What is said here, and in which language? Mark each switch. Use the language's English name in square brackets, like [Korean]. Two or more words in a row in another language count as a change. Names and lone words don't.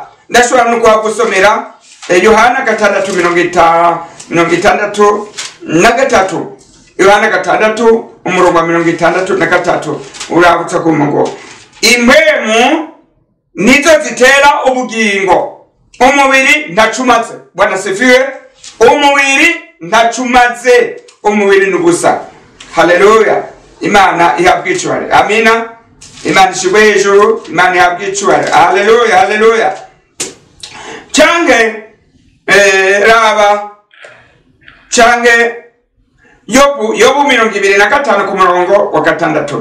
[Rundi] Ndashobora no kuhagusomera Yohana 6:63. Yohana 6:63 urabutsa ku ngo impwemu nizo zitera ubugingo. Umubiri ntacumaze. [Swahili] Bwana sifiwe. [Rundi] Umubiri ntacumaze. Umubiri nubusa. Haleluya. Imana ihabwe icyubahiro. Amina. Imana ishigwe hejuru. Imana ihabwe icyubahiro. Haleluya, haleluya. Change raba change Yobu 25 ku murongo wa 6.